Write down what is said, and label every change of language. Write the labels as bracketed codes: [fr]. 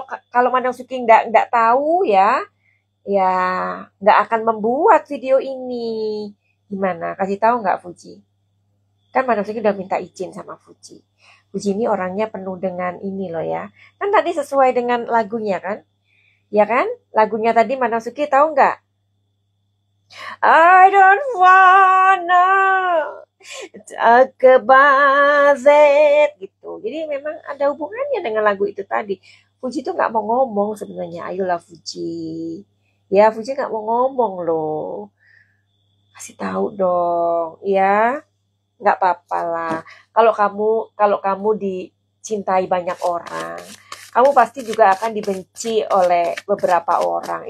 [id] Kalau Madam Suki nggak tahu ya, ya nggak akan membuat video ini. Gimana? Kasih tahu nggak Fuji? Kan Madam Suki udah minta izin sama Fuji. Fuji ini orangnya penuh dengan ini loh ya. Kan tadi sesuai dengan lagunya kan? Ya kan? Lagunya tadi Madam Suki tahu nggak? [en] I don't wanna talk about it gitu. [id] Jadi memang ada hubungannya dengan lagu itu tadi. Fuji tuh nggak mau ngomong sebenarnya. Ayolah Fuji. Ya Fuji nggak mau ngomong loh. Kasih tahu dong, ya. Nggak apa-apa lah. Kalau kamu dicintai banyak orang, kamu pasti juga akan dibenci oleh beberapa orang.